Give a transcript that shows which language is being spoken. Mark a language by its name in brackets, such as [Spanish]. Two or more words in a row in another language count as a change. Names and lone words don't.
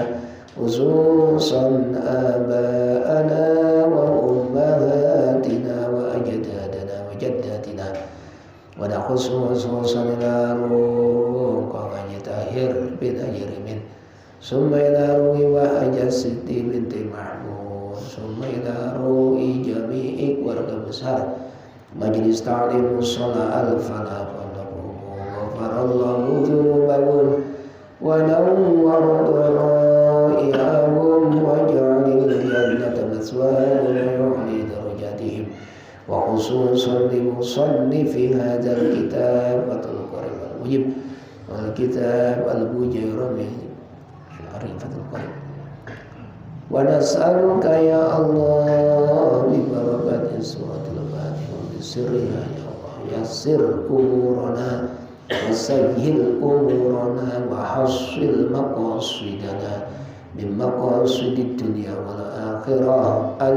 [Arabic] خصوصا آباءنا وأمهاتنا وأجدادنا وجداتنا ونخص خصوصا إلى روح Haji Tahir bin Ajrimin ثم إلى روح وحاجة Siti binti Mahmud ثم إلى روح جميع [Indonesian] keluarga besar [Arabic] Majelis Ta'lim Mushola Al-Falah غفر الله ذنوبهم ونور ضرائحهم وجعل الجنة مثواهم ويعلي درجاتهم وخصوصا لمصنفي هذا الكتاب فتح القريب المجيب والكتاب البجيرمي كريم فتح القريب. ونسألك يا الله ببركة سورة الفاتحة بسرها يا الله يسر أمورنا وسهل أمورنا وحصل مقاصدنا من مقاصد الدنيا والآخرة.